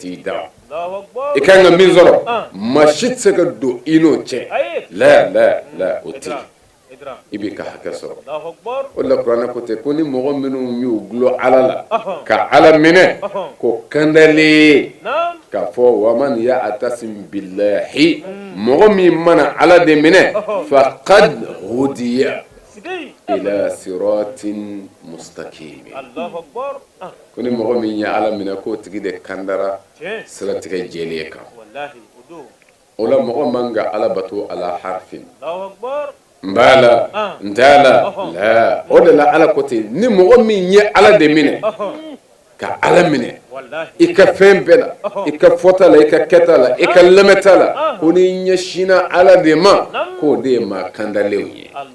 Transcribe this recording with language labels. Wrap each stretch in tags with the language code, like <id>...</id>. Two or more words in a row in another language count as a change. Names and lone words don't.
<bm>t'i da i kan ka min sɔrɔ maa si tɛ se ka don i n'o cɛ la o tɛ i b'i ka hakɛ sɔrɔ o de la kuranɛ ko ten ko ni mɔgɔ minnu y'u gulon ala la ka ala minɛ ko kandalen k'a fɔ</bm> <ar>wa man ya'tasim billahi</ar> <bm>mɔgɔ min mana ala de minɛ faqad</bm> <ar>hudiya ila siratin mustaqim</ar> <bm>ko ni mɔgɔ min ye ala minɛ k'o tigi de kandara siratigɛ jɛlen kan o la mɔgɔ man ka ala bato ala harfin mbala ntala la o de la ala ko ten ni mɔgɔ min ye ala de minɛ ka ala minɛ i ka fɛn bɛɛ la i ka fɔta la i ka kɛta la i ka lamɛta la ko ni ɲɛsina ala de ma k'o de ye maa kandalenw ye</bm>